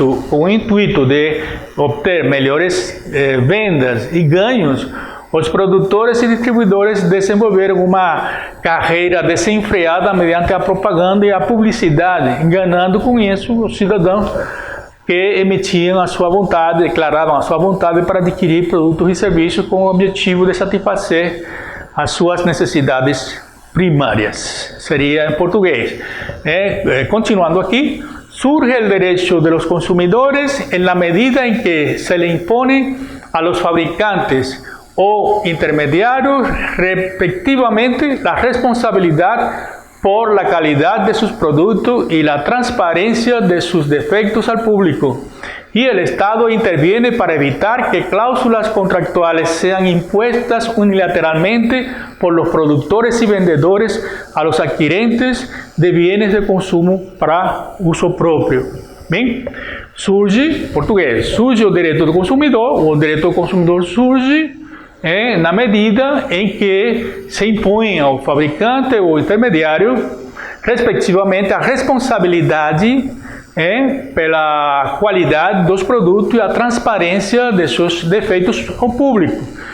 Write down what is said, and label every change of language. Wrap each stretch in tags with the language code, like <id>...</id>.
<pt>com o intuito de obter melhores vendas e ganhos, os produtores e distribuidores desenvolveram uma carreira desenfreada mediante a propaganda e a publicidade, enganando com isso os cidadãos que emitiam a sua vontade, declaravam a sua vontade para adquirir produtos e serviços com o objetivo de satisfazer as suas necessidades primárias. Seria em português. Continuando aqui, surge o direito</pt> <es>de los consumidores en la medida en que se le impone a los fabricantes o intermediarios respectivamente la responsabilidad por la calidad de sus productos y la transparencia de sus defectos al público. Y el Estado interviene para evitar que cláusulas contractuales sean impuestas unilateralmente por los productores y vendedores a los adquirentes de bienes de consumo para uso propio.</es> <pt>Bem, surge, português, surge o direito do consumidor, o direito do consumidor surge na medida em que se impõe ao fabricante ou intermediário respectivamente, a responsabilidade pela qualidade dos produtos e a transparência de seus defeitos ao público.</pt>